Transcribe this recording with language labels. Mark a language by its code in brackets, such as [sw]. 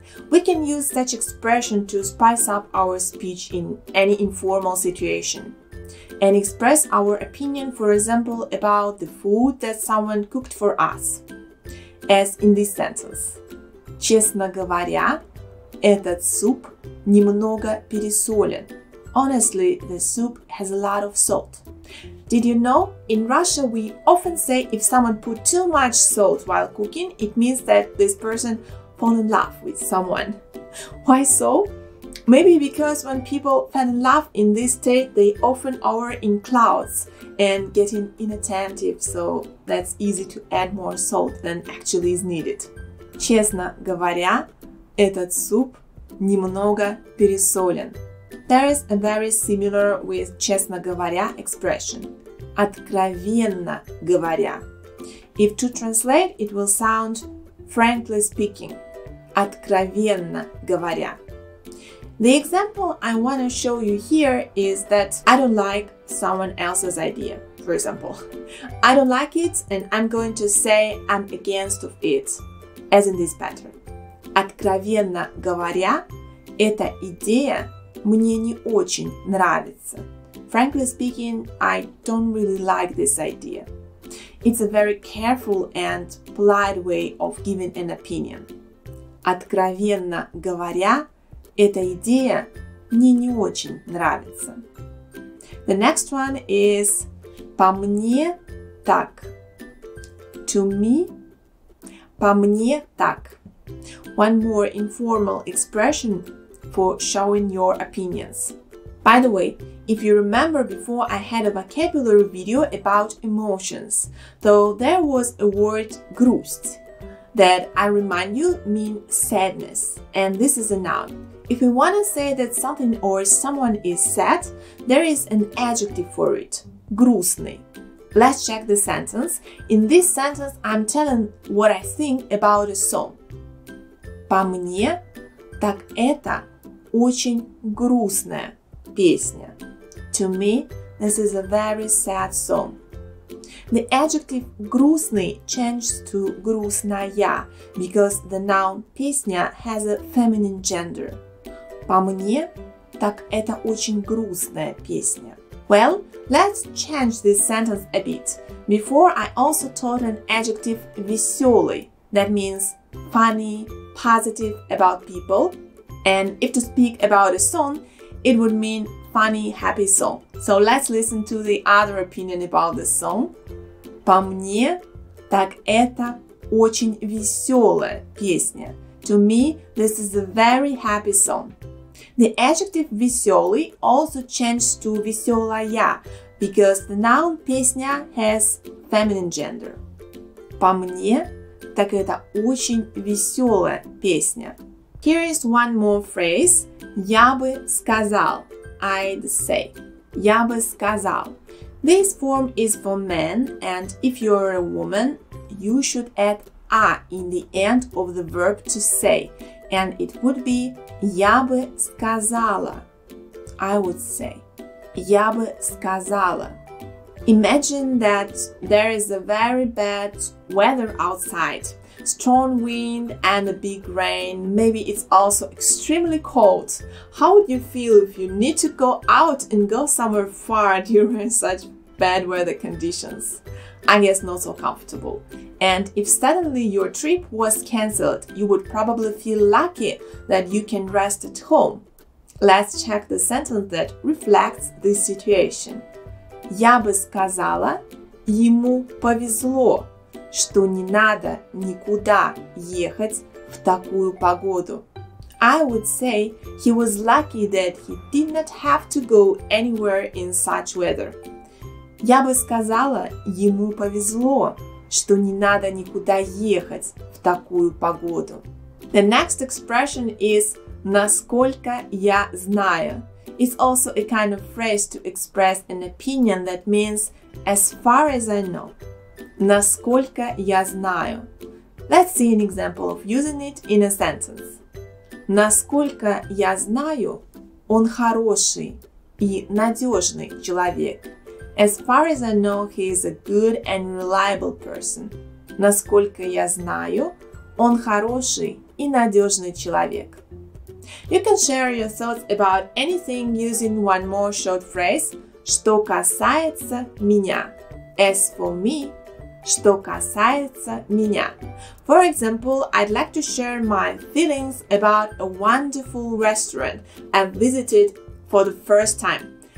[en] We can use such expression to spice up our speech in any informal situation. and express our opinion, for example, about the food that someone cooked for us. As in this sentence. [ru] Честно говоря, этот суп немного пересолен. [en] Honestly, the soup has a lot of salt. Did you know? In Russia, we often say if someone put too much salt while cooking, it means that this person fell in love with someone. Why so? Maybe because when people fall in love in this state, they often are in clouds and getting inattentive, so that's easy to add more salt than actually is needed. [ru] Честно говоря, этот суп немного пересолен. [en] There is a very similar with [ru] честно говоря [en] expression. [ru] Откровенно говоря. [en] If to translate, it will sound frankly speaking. [ru] Откровенно говоря. [en] The example I want to show you here is that I don't like someone else's idea. For example, I don't like it and I'm going to say I'm against of it, as in this pattern. [ru] Откровенно говоря, эта идея мне не очень нравится. [en] Frankly speaking, I don't really like this idea. It's a very careful and polite way of giving an opinion. [ru] Откровенно говоря, эта идея мне не очень нравится. [en] The next one is [ru] по мне так. [en] To me, [ru] по мне так. [en] One more informal expression for showing your opinions. By the way, if you remember before, I had a vocabulary video about emotions, though there was a word грусть that I remind you means sadness, and this is a noun. If we want to say that something or someone is sad, there is an adjective for it, грустный. Let's check the sentence. In this sentence, I'm telling what I think about a song. [ru] По мне, так это очень грустная песня. [en] To me, this is a very sad song. The adjective грустный changed to грустная because the noun песня has a feminine gender. [ru] По мне, так это очень грустная песня. [en] Well, let's change this sentence a bit. Before, I also taught an adjective веселый. That means funny, positive about people. And if to speak about a song, it would mean funny, happy song. So let's listen to the other opinion about the song. [ru] По мне, так это очень веселая песня. [en] To me, this is a very happy song. The adjective веселый also changed to веселая because the noun песня has feminine gender. [ru] По мне, так это очень веселая песня. [en] Here is one more phrase. [ru] Я бы сказал. [en] I'd say. [ru] Я бы сказал. [en] This form is for men, and if you're a woman, you should add a in the end of the verb to say, and it would be [ru] я бы сказала. [en] I would say. [ru] Я бы сказала. [en] Imagine that there is a very bad weather outside. Strong wind and a big rain. Maybe it's also extremely cold. How would you feel if you need to go out and go somewhere far during such bad weather conditions? I guess not so comfortable. And if suddenly your trip was cancelled, you would probably feel lucky that you can rest at home. Let's check the sentence that reflects this situation. [ru] Я бы сказала, ему повезло, что не надо никуда ехать в такую погоду. [en] I would say he was lucky that he did not have to go anywhere in such weather. [ru] Я бы сказала, ему повезло, что не надо никуда ехать в такую погоду. [en] The next expression is [ru] «насколько я знаю». [en] It's also a kind of phrase to express an opinion that means «as far as I know». [ru] Насколько я знаю. [en] Let's see an example of using it in a sentence. [ru] Насколько я знаю, он хороший и надежный человек. [en] As far as I know, he is a good and reliable person. [ru] Насколько я знаю, он хороший и надежный человек. [en] You can share your thoughts about anything using one more short phrase. [ru] что касается меня. [en] As for me, [ru] что касается меня. [en] For example, I'd like to share my feelings about a wonderful restaurant I visited for the first time.